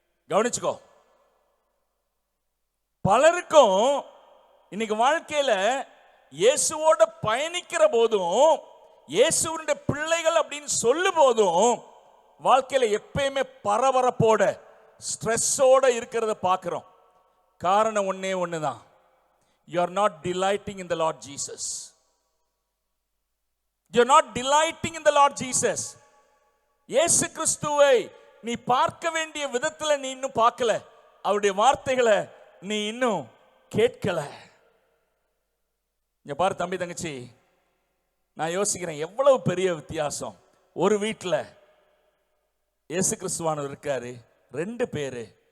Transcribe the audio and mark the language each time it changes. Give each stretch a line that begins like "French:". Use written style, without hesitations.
Tamil: கவனிச்சுக்கோ, பலருக்கும் இன்னைக்கு வாழ்க்கையில இயேசுவோட பயணிக்கிற போதும், இயேசுவினுடைய பிள்ளைகள் அப்படின்னு சொல்லும் போதும் வாழ்க்கையில எப்பயுமே பரபரப்போட ஸ்ட்ரெஸ்ஸோட இருக்கிறத பார்க்கிறோம். காரணம் ஒன்னே ஒண்ணுதான்,
English: you are not delighting in the Lord Jesus. You are not delighting in the Lord Jesus.
Tamil: இயேசு கிறிஸ்துவை நீ பார்க்க வேண்டிய விதத்துல நீ இன்னும் பார்க்கல, அவருடைய வார்த்தைகளை நீ இன்னும் கேட்கல. இங்க பாரு தம்பி தங்கச்சி, நான் யோசிக்கிறேன் எவ்வளவு பெரிய வித்தியாசம். ஒரு வீட்டில் இயேசு கிறிஸ்துவானவர் இருக்காரு, 2 பேரு.